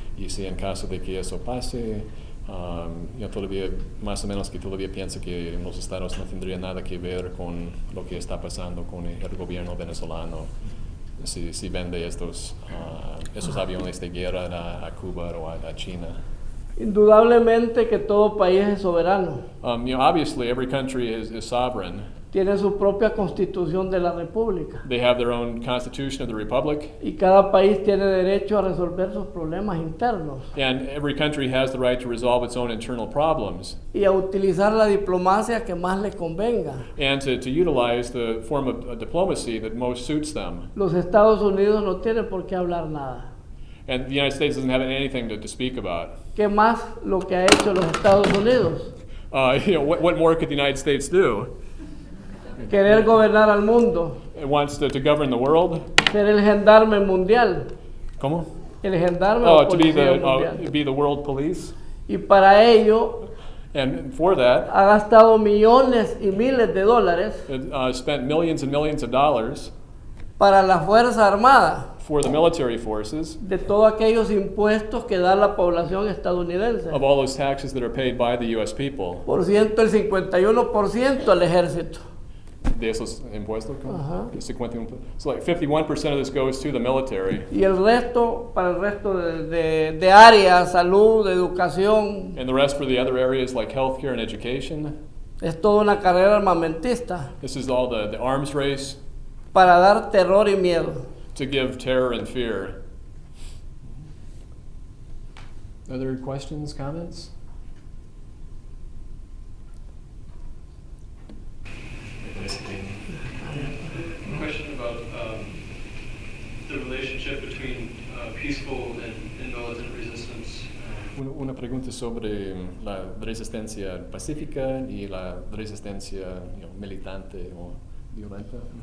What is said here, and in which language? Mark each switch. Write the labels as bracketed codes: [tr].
[es] Y si en caso de que eso pase, todavía, más o menos que todavía piensa que los estados no tendrían nada que ver con lo que está pasando con el gobierno venezolano, si vende esos aviones de guerra a Cuba o a China. Indudablemente que todo país es soberano. [en] Obviously, every country is sovereign. [es] Tiene su propia constitución de la república. [en] They have their own constitution of the republic. [es] Y cada país tiene derecho a resolver sus problemas internos. [en] And every country has the right to resolve its own internal problems. [es] Y a utilizar la diplomacia que más le convenga. [en] And to utilize the form of diplomacy that most suits them. [es] Los Estados Unidos no tienen por qué hablar nada. [en] And the United States doesn't have anything to speak about. [es] ¿Qué más lo que ha hecho los Estados Unidos? [en] What more could the United States do? [es] Querer gobernar al mundo. [en] It wants to govern the world. [es] Ser el gendarme mundial. ¿Cómo? El gendarme o [en] To be [es] policía mundial. [en] the world police. [es] Y para ello [en] And for that, [es] ha gastado millones y miles de dólares [en] it spent millions and millions of dollars [es] para la Fuerza Armada, [en] for the military forces, [es] de todos aquellos impuestos que da la población estadounidense. [en] of all those taxes that are paid by the U.S. people. [es] Por ciento, el 51% al ejército. De esos impuestos, Ajá. 51%. [en] So like 51% of this goes to the military, [es] Y el resto, para el resto de áreas, salud, educación, [en] and the rest for the other areas like healthcare and education. [es] es toda una carrera armamentista [en] This is all the arms race [es] para dar terror y miedo. [en] to give terror and fear. Other questions, comments? A question about the relationship between peaceful and militant resistance. [es] Una pregunta sobre la resistencia pacífica y la resistencia militante o violenta.